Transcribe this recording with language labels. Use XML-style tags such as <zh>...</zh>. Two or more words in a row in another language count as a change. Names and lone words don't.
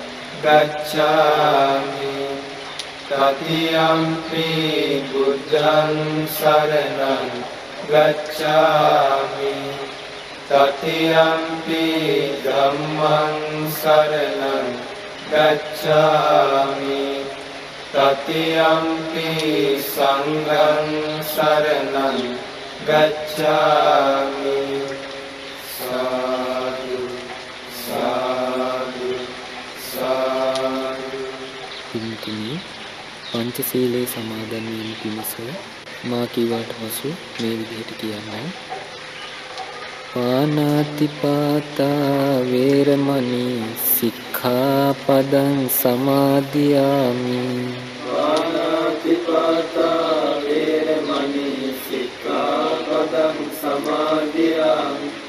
<pi>गच्छामि तृतीयंपि बुद्धं शरणं गच्छामि तृतीयंपि धम्मं शरणं गच्छामि तृतीयंपि संघं शरणं गच्छामि। साधु साधु साधु।</pi> <si>පින්තුනි පංචශීලයේ සමාදන් වීම පිණිස මා කීවාට පසු මේ විදිහට කියන්න.</si> <pi>පාණාතිපාතා වේරමණී සික්ඛාපදං සමාදියාමි. පාණාතිපාතා වේරමණී සික්ඛාපදං සමාදියාමි.</pi>